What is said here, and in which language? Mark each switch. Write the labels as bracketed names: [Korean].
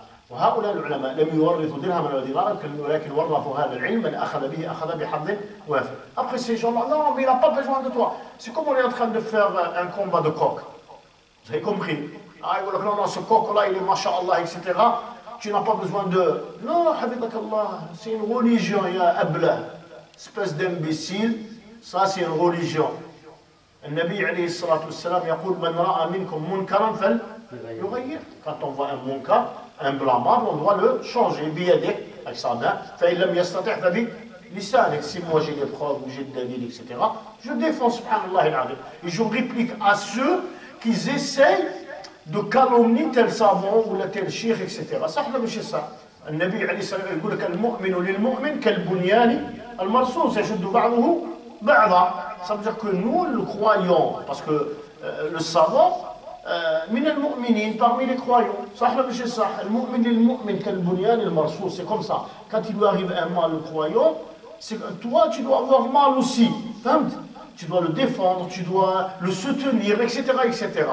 [Arabic] وهؤلاء العلماء لم يورثوا درهما ولا دينارا ولكن ورثوا هذا العلم من أخذ به أخذ بحظ وافر. [French] Après ces gens-là, non, mais il n'a pas besoin de toi. C'est comme on est en train de faire un combat de coq. Vous avez compris? Non, ce coq-là, il est masha'Allah, etc. Tu n'as pas besoin de... Non, habibakallah, c'est une religion, il y a abla. Espèce d'imbécile, ça c'est une religion. [Arabic] Le Nabi alayhi salatu wassalam يقول من رأى منكم منكرا فليغير. [French] Quand on voit un munkar, un blâmable, on doit le changer, biyadek, avec sa main. [Arabic] فإن لم يستطع فبلسانك. [French] Si moi j'ai des preuves ou j'ai des dalils, etc., je défends, subhanallah al-azim. Et je réplique à ceux qui essayent de calomnier tel savant ou tel cheikh, etc. [Arabic] صح ولا مش صح؟ النبي عليه الصلاة والسلام يقول لك المؤمن للمؤمن كالبنيان المرصوص يشد بعضه بعضا. [French] Ça veut dire que nous, le croyant, parce que le savant, [Arabic] من المؤمنين, [French] parmi les croyants, [Arabic] صح ولا مش صح؟ المؤمن للمؤمن كالبنيان المرصوص. [French] C'est comme ça. Quand il lui arrive un mal, le croyant, c'est que toi, tu dois avoir mal aussi. Tu dois le défendre, tu dois le soutenir, etc., etc.